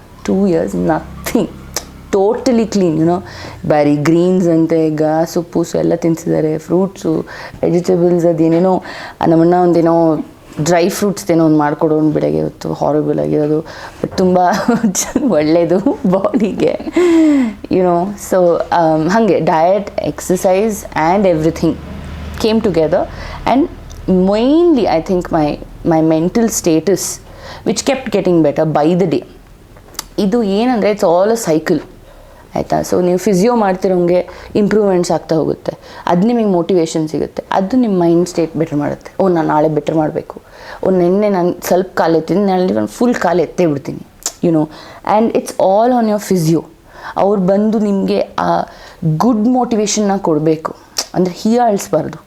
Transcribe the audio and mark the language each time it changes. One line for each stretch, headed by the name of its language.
English: 2 years nothing, totally clean.
Kannada: ಬರೀ Green's ಅಂತೆ, ಸೊಪ್ಪು ಎಲ್ಲ ತಿನ್ನಿಸಿದ್ದಾರೆ, ಫ್ರೂಟ್ಸು, ವೆಜಿಟೇಬಲ್ಸ್, ಅದೇನೇನೋ ನಮ್ಮನ್ನ ಒಂದೇನೋ ಡ್ರೈ ಫ್ರೂಟ್ಸ್ ಏನೋ ಒಂದು ಮಾಡ್ಕೊಡೋನು ಬೆಳಗ್ಗೆ ಹೊತ್ತು ಹಾರಬಲ್ ಆಗಿರೋದು ಬಟ್ ತುಂಬ ಒಳ್ಳೆಯದು ಬಾಡಿಗೆ ಯುನೋ.
English: So ಹಾಗೆ diet, exercise and everything came together and mainly I think my mental status which kept getting better by the day.
Kannada: ಇದು ಏನಂದರೆ
English: it's all a cycle
Kannada: ಆಯಿತಾ. ಸೊ ನೀವು ಫಿಸಿಯೋ ಮಾಡ್ತಿರೋಂಗೆ ಇಂಪ್ರೂವ್ಮೆಂಟ್ಸ್ ಆಗ್ತಾ ಹೋಗುತ್ತೆ, ಅದು ನಿಮಗೆ ಮೋಟಿವೇಶನ್ ಸಿಗುತ್ತೆ, ಅದು ನಿಮ್ಮ ಮೈಂಡ್ ಸ್ಟೇಟ್ ಬೆಟರ್ ಮಾಡುತ್ತೆ. ನಾನು ನಾಳೆ ಬೆಟರ್ ಮಾಡಬೇಕು, ನಿನ್ನೆ ನಾನು ಸ್ವಲ್ಪ ಕಾಲು ಎತ್ತಿದ್ದೀನಿ, ನಾಳೆ ನಾನು ಫುಲ್ ಕಾಲು ಎತ್ತೇ ಬಿಡ್ತೀನಿ YONO.
English: And it's all on your physio.
Kannada: ಅವ್ರು ಬಂದು ನಿಮಗೆ ಆ ಗುಡ್ ಮೋಟಿವೇಶನ್ನ ಕೊಡಬೇಕು, ಅಂದರೆ ಹೀಯಾಳಿಸ್ಬಾರ್ದು.